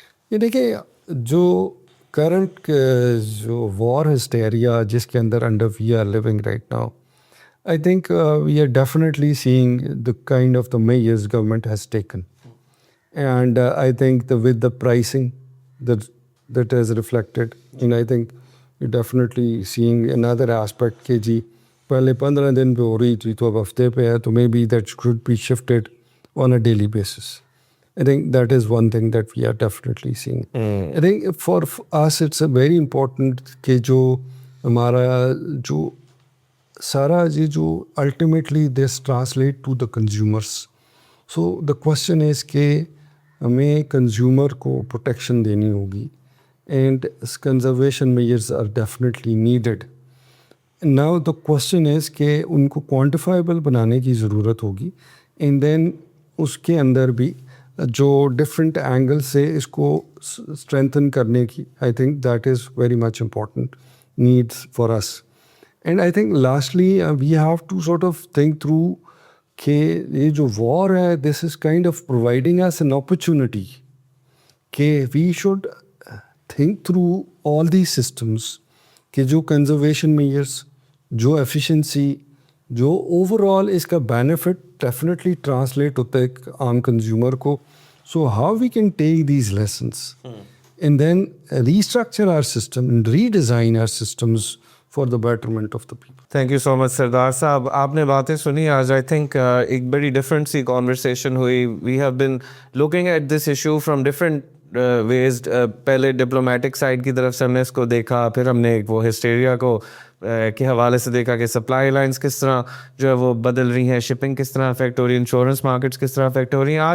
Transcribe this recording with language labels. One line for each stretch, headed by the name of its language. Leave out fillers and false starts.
Urdu: یہ دیکھیں جو کرنٹ جو وار ہسٹیریا جس کے اندر under
English: We are living right now, I think we are definitely seeing the kind of the measures government has taken. And I think with the pricing that has reflected, and I think you're definitely seeing another aspect
Urdu: کہ جی پہلے 15 دن پہ ہو رہی تھی تو اب ہفتے پہ ہے,
English: تو maybe that should be shifted on a daily basis. I think that is one thing that we are definitely seeing. I think for us it's a very important کہ جو ہمارا جو سارا جی جو ultimately this translate to the consumers. So the question is
Urdu: کہ ہمیں consumer کو protection دینی ہوگی,
English: and conservation measures are definitely needed. Now the question is
Urdu: کہ ان کو quantifiable بنانے کی ضرورت ہوگی,
English: and then اس کے اندر بھی جو ڈفرینٹ اینگل سے اس کو اسٹرینتھن کرنے کی, I think that is very much important needs for us. And I think lastly we have to sort of think through کہ یہ جو war ہے this is kind of providing us an opportunity کہ we should think through all these systems کہ جو conservation measures, جو efficiency, جو overall اس کا benefit definitely translate ہوتا ہے عام consumer کو. So how we can take these lessons and then restructure our system and redesign our systems for the betterment of the people. Thank you so much Sardar Sahib.
Urdu: آپ نے باتیں سنی آج, آئی تھنک ایک بڑی ڈفرینٹ سی کانورسیشن ہوئی.
English: We have been looking at this issue from different ways.
Urdu: پہلے diplomatic side کی طرف سے ہم نے اس کو دیکھا, پھر ہم نے وہ ہسٹیریا کو کے حوالے سے دیکھا کہ سپلائی لائنس کس طرح جو ہے وہ بدل رہی ہیں, شپنگ کس طرح افیکٹ ہو رہی ہے, انشورنس مارکیٹس کس طرح افیکٹ ہو رہی ہیں.